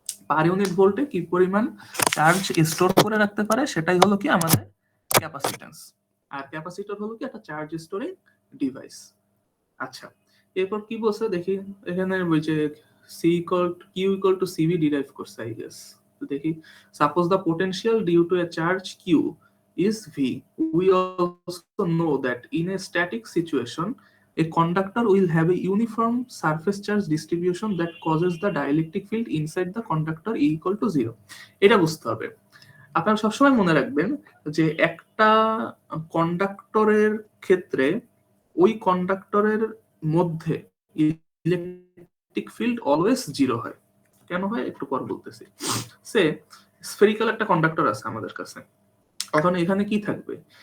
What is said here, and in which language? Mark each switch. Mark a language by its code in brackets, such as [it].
[bn] Per unit ভোল্টে কি পরিমাণ চার্জ স্টোর করে রাখতে পারে সেটাই হলো কি আমাদের ক্যাপাসিটেন্স। আর ক্যাপাসিটর হলো কি একটা চার্জ স্টোরিং ডিভাইস। আচ্ছা, এরপর কি বলছে দেখি, এখানে ওই যে C equal Q equal to CV derive করছে আই গেস। [en] তো দেখি, suppose the potential due to a charge q is V. We also know that in a static situation, a conductor will have a uniform surface charge distribution that causes the dielectric field inside the conductor E equal to 0. [bn] এটা বুঝতে হবে। আপনারা সবসময় মনে রাখবেন যে একটা কন্ডাক্টরের ক্ষেত্রে ওই কন্ডাক্টরের মধ্যে ইলেকট্রিক ফিল্ড অলওয়েজ 0 হয়। কেন হয় একটু পর বলতেছি। সে স্ফেরিক্যাল একটা কন্ডাক্টর আছে আমাদের কাছে, এখন এখানে কি থাকবে?